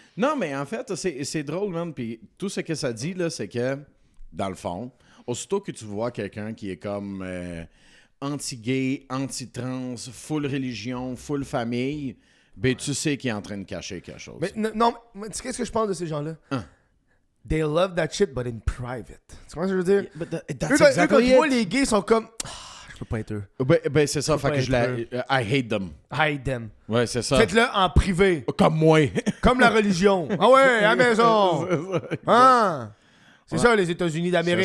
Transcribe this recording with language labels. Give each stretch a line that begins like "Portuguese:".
French: Non, mais en fait, c'est drôle, man. Puis tout ce que ça dit, là, c'est que, dans le fond, aussitôt que tu vois quelqu'un qui est comme anti-gay, anti-trans, full religion, full famille... Ben, tu sais qu'il est en train de cacher quelque chose. Mais non, mais tu sais qu'est-ce que je pense de ces gens-là?
English: They love that shit, but in private.
French: Tu vois ce que je veux dire? Eux, quand ils voient les gays, ils sont comme... je peux pas être eux. Ben c'est ça. Fait que
English: I hate them. Hate them.
French: Ouais, c'est ça. Faites-le en privé. Comme moi. Comme la religion. Ah ouais, à la maison. C'est ça, les États-Unis d'Amérique.